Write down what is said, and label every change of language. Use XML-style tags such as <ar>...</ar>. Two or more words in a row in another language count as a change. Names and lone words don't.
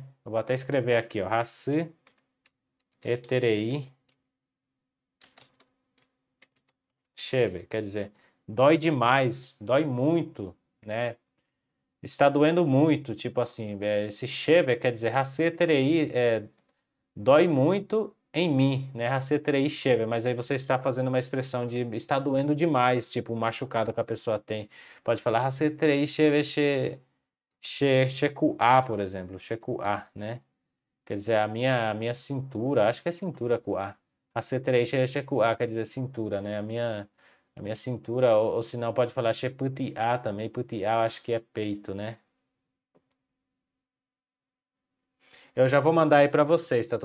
<pt>Eu vou até escrever aqui, ó,</pt> <gn>raceterei chever,</gn> <pt>quer dizer, dói demais, dói muito, né? Está doendo muito, tipo assim, esse chever quer dizer raceterei, dói muito em mim, né?</pt> <gn>Raceterei chever,</gn> <pt>mas aí você está fazendo uma expressão de está doendo demais, tipo um machucado que a pessoa tem. Pode falar</pt> <gn>raceterei chever checuá,</gn> <pt>por exemplo, checuá, né? Quer dizer, a minha cintura, acho que é cintura cuá.</pt> <gn>Raceterei checuá</gn> <pt>quer dizer cintura, né? A minha cintura, ou se não, pode falar cheputiá também. Putiá, acho que é peito, né? Eu já vou mandar aí para vocês, tá?</pt>